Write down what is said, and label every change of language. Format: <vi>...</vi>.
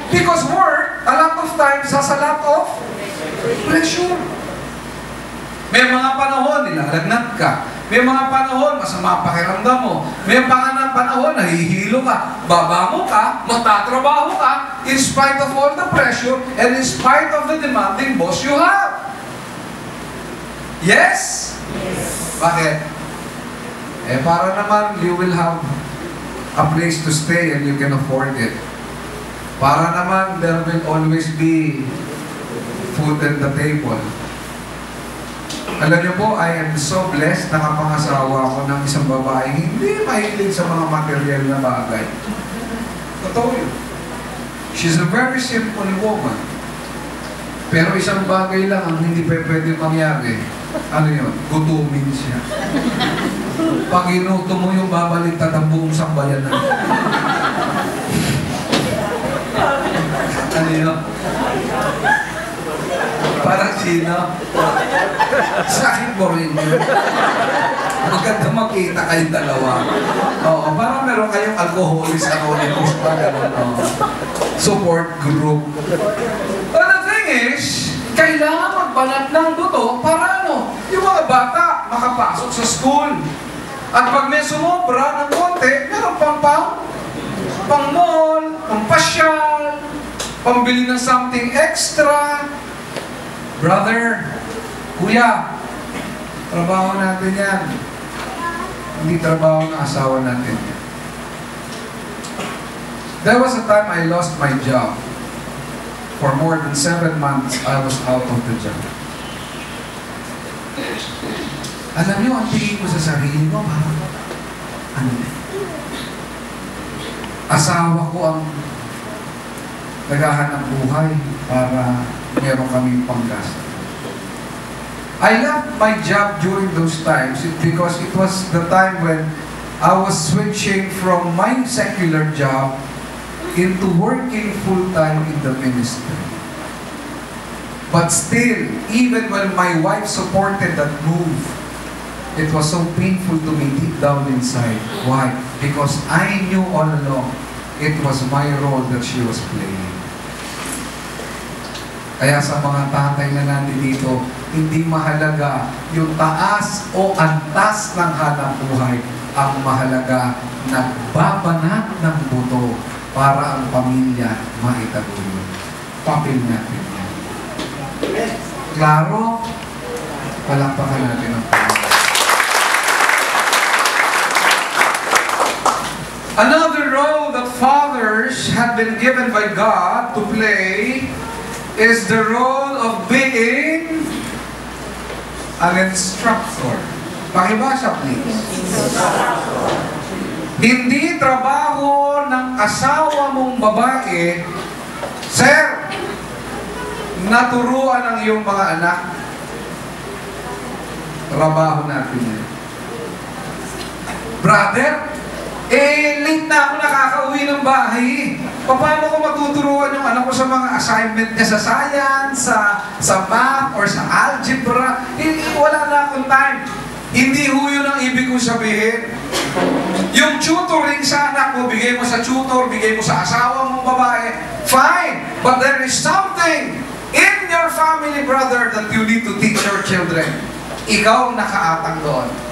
<en>Because work, a lot of times, has a lot of pressure.</en> <tl>May mga panahon, nilalagnat ka. May mga panahon, masama pakiramdam mo. May mga panahon, nahihilo ka. Babango ka, magtatrabaho ka,</tl> <en>in spite of all the pressure, and in spite of the demanding boss you have. Yes? Yes.</en> <tl>Bakit? Para naman,</tl> <en>you will have a place to stay and you can afford it.</en> <tl>Para naman,</tl> <en>there will always be food at the table.</en> <tl>Alam niyo po,</tl> <en>I am so blessed</en> <tl>na kapangasawa ko ng isang babae hindi mahilig sa mga material na bagay. Totoo yun.</tl> <en>She's a very simple woman.</en> <tl>Pero isang bagay lang ang hindi pwede mangyari. Ano yun? Gutumin siya. Pag inuto mo yung babaliktad ang buong sambayanan. Ano yun? Parang sino? Sa akin po rin yun. Maganda makita kayong dalawa. Oo, parang meron kayong alcoholics, anonymous pa, gano'n.</tl> <en>Support group. But the thing is,</en> <tl>kailangan magbanat ng buto para ano? Yung mga bata makapasok sa school. At pag may sumobra ng konti, meron pang mall, pang pasyal, pambili ng</tl> <en>something extra.</en> <tl>Brother, kuya, trabaho natin yan. Hindi trabaho ng asawa natin.</tl> <en>There was a time I lost my job. For more than 7 months, I was out of the job.</en> <tl>Alam niyo, ang tingin ko sa sarili ko, ano na? Asawa ko ang naghahanap buhay para meron kaming panggastos.</tl> <en>I left my job during those times because it was the time when I was switching from my secular job into working full-time in the ministry. But still, even when my wife supported that move, it was so painful to me deep down inside. Why? Because I knew all along it was my role that she was playing.</en> <tl>Kaya sa mga tatay na nandito, hindi mahalaga yung taas o antas ng hanap buhay. Ang mahalaga, nagbabanat ng buto para ang pamilya maitaguyod. Papel natin yan. Klaro? Palakpakan natin ang pamilya.</tl> <en>Another role that fathers have been given by God to play is the role of being an instructor.</en> <tl>Pakibasa, please. Hindi trabaho ng asawa mong babae, Sir, naturuan ang iyong mga anak. Trabaho natin yan. Brother, late na ako nakakauwi ng bahay. Paano ko matuturuan yung anak ko sa mga assignment niya sa science, sa math, or sa algebra? Wala na akong time. Hindi ho yun ang ibig kong sabihin. Yung tutoring sa anak mo, bigay mo sa tutor, bigay mo sa asawa mong babae, fine.</tl> <en>But there is something in your family, brother, that you need to teach your children.</en> <tl>Ikaw ang nakaatang doon.</tl>